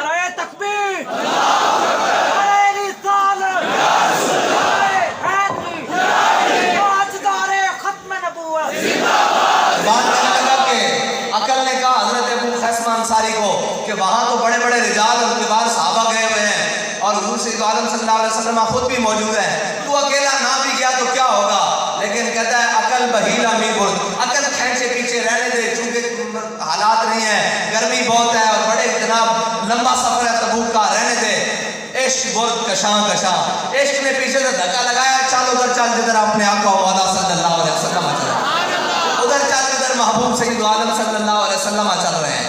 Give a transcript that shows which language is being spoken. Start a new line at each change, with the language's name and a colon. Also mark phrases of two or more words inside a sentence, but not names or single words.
Urdu: نعرہ تکبیر نعرہ رسالت نعرہ حیدری تاجدار ختم نبوت. بات کرنے لگا کہ عقل نے کہا حضرت ابو خیثمہ انصاری کو کہ وہاں تو بڑے بڑے رجال اور کبار صحابہ گئے ہوئے ہیں اور حضور سید عالم صلی اللہ علیہ وسلم خود بھی موجود ہیں تو اکیلا نہ بھی گیا تو کیا ہوگا. لیکن کہتا ہے
Persian: عقل بہیلا می برد.
Urdu: عقل کھینچے پیچھے رہنے دے چونکہ حالات نہیں ہیں گرمی بہت ہے اور بڑے جناب لمبا سفر ہے تبوک کا رہنے دے.
Persian: عشق برد کشاں کشاں.
Urdu: عشق نے پیچھے سے دھکا لگایا چل ادھر چل جدھر اپنے آقا و مولا صلی اللہ علیہ وسلم چل ادھر چل جدھر محبوب سید عالم صلی اللہ علیہ وسلم چل رہے ہیں.